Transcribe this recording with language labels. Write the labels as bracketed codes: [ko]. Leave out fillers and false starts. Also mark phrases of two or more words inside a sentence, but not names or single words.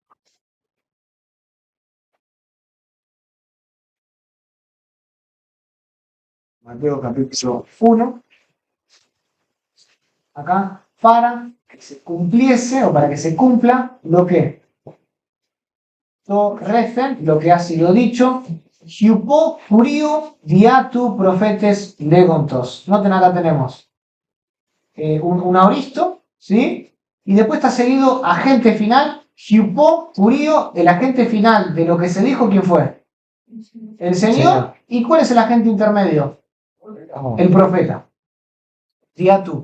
[es] Mateo capítulo 1. Acá, para que se cumpliese o para que se cumpla lo que lo que ha sido dicho, [el] ὑπὸ κυρίου διὰ τοῦ προφήτου λέγοντος. [es] Noten, acá tenemos un aoristo, ¿sí? Y después está seguido agente final, [el] ὑπὸ κυρίου, [es] el agente final de lo que se dijo, ¿quién fue? El Señor. ¿Y cuál es el agente intermedio? El profeta. Diatu.